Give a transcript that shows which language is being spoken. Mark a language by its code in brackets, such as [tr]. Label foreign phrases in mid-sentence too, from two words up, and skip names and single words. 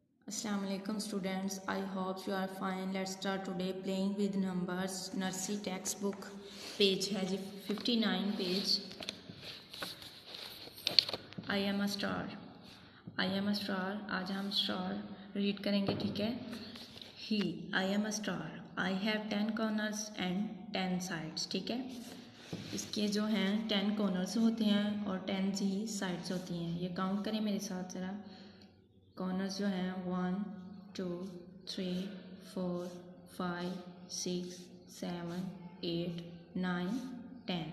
[ar] السلام عليكم [en] students, I hope you are fine. Let's start today playing with numbers. nursery text book [hi] पेज है जी 59 पेज. [en] I am a star. I am a star. [hi] आज हम [en] star read [hi] करेंगे, ठीक है. [en] I am a star. I have 10 corners and 10 sides. [hi] ठीक है. इसके जो हैं 10 कॉर्नर्स होते हैं और 10 ही साइड्स होती हैं. ये काउंट करें मेरे साथ ज़रा. कॉर्नर्स जो हैं 1 2 3 4 5 6 7 8 9 10.